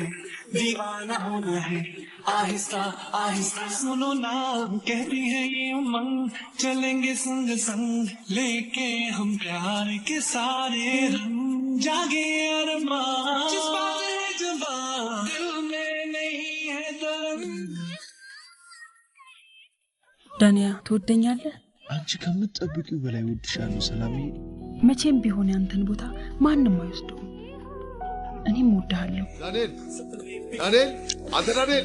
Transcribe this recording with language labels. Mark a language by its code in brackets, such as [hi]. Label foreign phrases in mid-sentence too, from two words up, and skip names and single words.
[hi] दीवाना होना है आहिस्ता आहिस्ता सुनो ना कहती है ये उमंग चलेंगे संग संग लेके हम प्यार के सारे रंग जागे अरमान जज्बात है जवान दिल में नहीं है दर्द [am] ዳንያ ትወደኛለህ? አንቺ ከምትጠብቂው በላይ ወድሻለሁ ሰላምዬ። መቼም ቢሆን ያንተን ቦታ ማንንም አይወስደውም። እኔም እወድሃለሁ። ዳንኤል ዳንኤል፣ አንተ ዳንኤል!